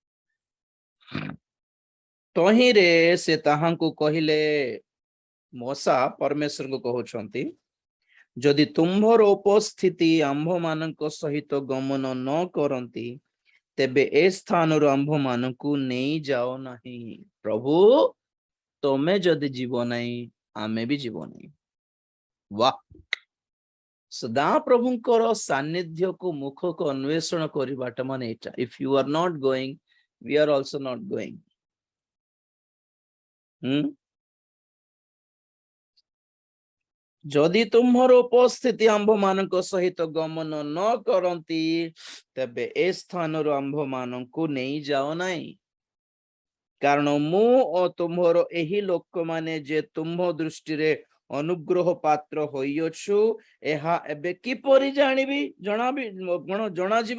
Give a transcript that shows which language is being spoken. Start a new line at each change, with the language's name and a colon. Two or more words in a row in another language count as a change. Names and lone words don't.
Odia: ତହିଁରେ ସେ ତାହାଙ୍କୁ କହିଲେ, ମୂଷା ପରମେଶ୍ୱରଙ୍କୁ କହୁଛନ୍ତି, ଯଦି ତୁମ୍ଭର ଉପସ୍ଥିତି ଆମ୍ଭମାନଙ୍କ ସହିତ ଗମନ ନ କରନ୍ତି ତେବେ ଏ ସ୍ଥାନରୁ ଆମ୍ଭମାନଙ୍କୁ ନେଇଯାଅ ନାହିଁ। ପ୍ରଭୁ ତମେ ଯଦି ଯିବ ନାହିଁ ଆମେ ବି ଯିବ ନାହିଁ। ୱାହ, ସଦା ପ୍ରଭୁଙ୍କର ସାନ୍ନିଧ୍ୟକୁ ମୁଖକୁ ଅନ୍ୱେଷଣ କରିବାଟା ମାନେ ଏଇଟା।
English: if you are not going, we are also not going.
Odia: ଯଦି ତୁମ୍ଭର ଉପସ୍ଥିତି ଆମ୍ଭମାନଙ୍କ ସହିତ ଗମନ ନ କରନ୍ତି ତେବେ ଏ ସ୍ଥାନରୁ ଆମ୍ଭମାନଙ୍କୁ ନେଇଯାଅ ନାହିଁ, କାରଣ ମୁଁ ଓ ତୁମ୍ଭର ଏହି ଲୋକମାନେ ଯେ ତୁମ୍ଭ ଦୃଷ୍ଟିରେ ଅନୁଗ୍ରହ ପାତ୍ର ହୋଇଅଛୁ, ଏହା ଏବେ କିପରି ଜଣାଯିବ?